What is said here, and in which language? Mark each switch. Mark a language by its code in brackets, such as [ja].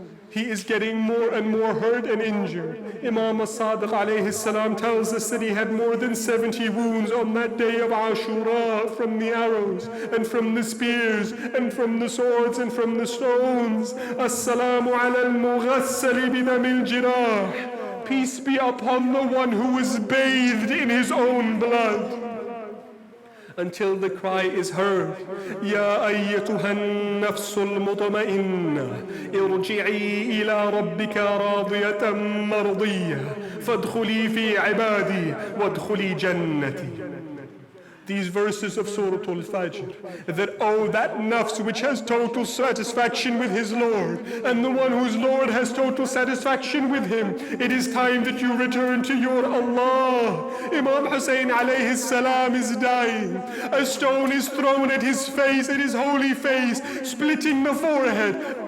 [en] He is getting more and more hurt and injured. Imam as-Sadiq alayhi salam tells us that he had more than 70 wounds on that day of Ashura, from the arrows and from the spears and from the swords and from the stones. [ar] As-salamu ala al-mughassali bidam al-jirah. [en] Peace be upon the one who was bathed in his own blood. Until the cry is heard, [ar] يا أيتها النفس المطمئنة ارجعي إلى ربك راضية مرضية فادخلي في عبادي وادخلي جنتي. [en] These verses of Surah Al-Fajr, that that nafs which has total satisfaction with his Lord, and the one whose Lord has total satisfaction with him, it is time that you return to your Allah. Imam Husain alayhi salam is dying. A stone is thrown at his face, at his holy face, splitting the forehead.